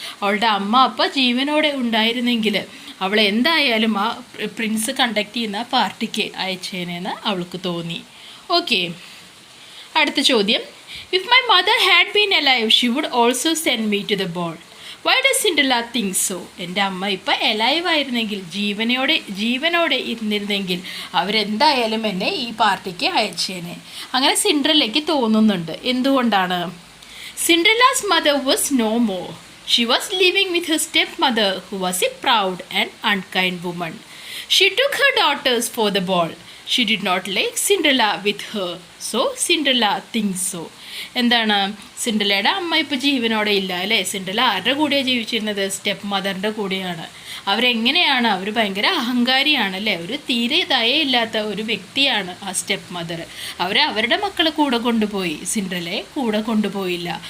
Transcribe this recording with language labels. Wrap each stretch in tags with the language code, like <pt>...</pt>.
<ml>അവളുടെ അമ്മ അപ്പം ജീവനോടെ ഉണ്ടായിരുന്നെങ്കിൽ അവൾ എന്തായാലും ആ പ്രിൻസ് കണ്ടക്ട് ചെയ്യുന്ന പാർട്ടിക്ക് അയച്ചേനെന്ന് അവൾക്ക് തോന്നി. ഓക്കെ. അടുത്ത ചോദ്യം,</ml> <en>If my mother had been alive, she would also send me to the ball. Why does Cinderella think so?</en> <ml>എൻ്റെ അമ്മ ഇപ്പം എലൈവ് ആയിരുന്നെങ്കിൽ, ജീവനോടെ ഇരുന്നിരുന്നെങ്കിൽ അവരെന്തായാലും എന്നെ ഈ പാർട്ടിക്ക് അയച്ചേനെ. അങ്ങനെ സിൻഡ്രല്ലയ്ക്ക് തോന്നുന്നുണ്ട്. എന്തുകൊണ്ടാണ്?</ml> <en>Cinderella's mother was no more. She was living with her stepmother, who was a proud and unkind woman. She took her daughters for the ball. She did not like Cinderella with her. So Cinderella thinks so.</en> <ml>എന്താണ്? സിൻഡ്രല്ലയുടെ അമ്മ ഇപ്പോൾ ജീവനോടെ ഇല്ല അല്ലേ? Cinderella ആരുടെ കൂടെയാണ് ജീവിച്ചിരുന്നത്? Step മദറിൻ്റെ കൂടെയാണ്. അവരെങ്ങനെയാണ്? അവർ ഭയങ്കര അഹങ്കാരിയാണ് അല്ലേ? ഒരു തീരെ ദയയില്ലാത്ത ഒരു വ്യക്തിയാണ് ആ സ്റ്റെപ്പ് മദർ. അവരുടെ മക്കളെ കൂടെ കൊണ്ടുപോയി, സിൻഡ്രല്ലയെ കൂടെ കൊണ്ടുപോയില്ല.</ml>